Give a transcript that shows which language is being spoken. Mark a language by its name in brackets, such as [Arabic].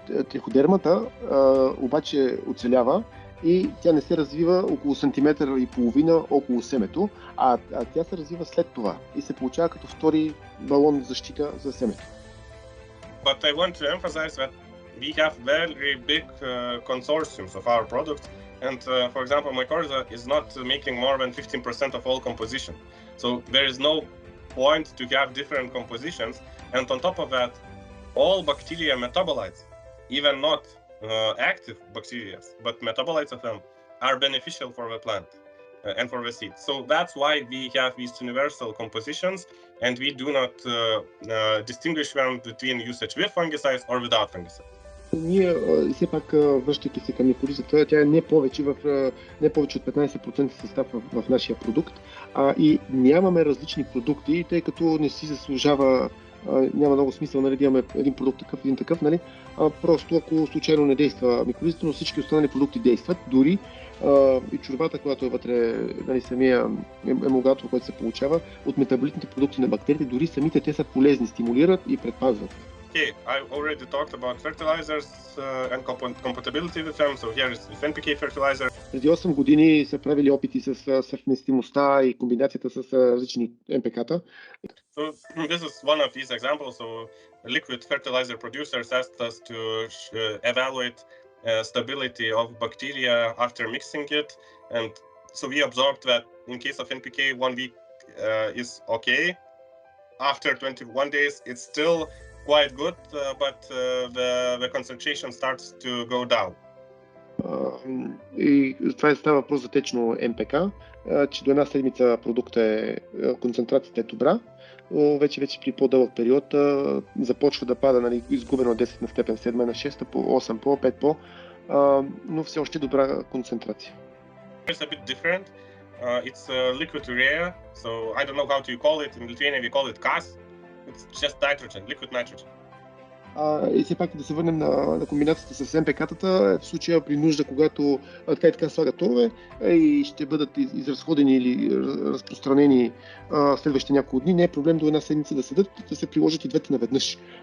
[Bulgarian] Триходермата обаче оцелява и тя не се развива около сантиметър и половина около семето, а тя се развива след това и се получава като втори балон защита за семето. [English] But I want to emphasize that we have very big consortiums of our products and for example, mycorrhiza is not making more than 15% of all composition. So there is no point to have different compositions, and on top of that, all bacteria metabolites, even not active bacteria, but metabolites of them are beneficial for the plant and for the seed. So that's why we have these universal compositions, and we do not distinguish them between usage with fungicides or without fungicides. [Bulgarian] Ние, все пак, връщайки се към микоризата, тя е не повече от 15% състав в нашия продукт, и нямаме различни продукти, тъй като не си заслужава, няма много смисъл, нали, да имаме един продукт такъв, един такъв, нали, просто ако случайно не действа микоризата, но всички останали продукти действат, дори и чорбата, която е вътре, нали, самия емулгатор, който се получава от метаболитните продукти на бактериите, дори самите те са полезни, стимулират и предпазват. [English] Okay, I already talked about fertilizers and compatibility with them, so here is NPK fertilizer. [Bulgarian] Преди 8 години са правили опити с съвместимостта и комбинацията с различни НПК-та. [English] So this is one of these examples. So liquid fertilizer producers asked us to evaluate stability of bacteria after mixing it, and so we observed that in case of NPK, 1 week is okay. After 21 days, it's still quite good, but the concentration starts to go down. [Bulgarian] И това става въпрос за течно НПК, че до една седмица продукта концентрацията е добра, но вече при по-дълъг период започва да пада, нали, изгубено от 10 на степен 7 на 6 по 8 по 5 по, но все още добра концентрация. [English] It's a bit different. It's liquid urea, so I don't know how to call it. In Lithuania we call it kas. It's just nitrogen, liquid nitrogen. [Bulgarian] И все пак да се върнем на комбинацията с МПК-тата, в случая при нужда, когато така и така слагат торове и ще бъдат изразходени или разпространени следващите няколко дни, не е проблем до една седмица да седат, да се приложат и двете наведнъж.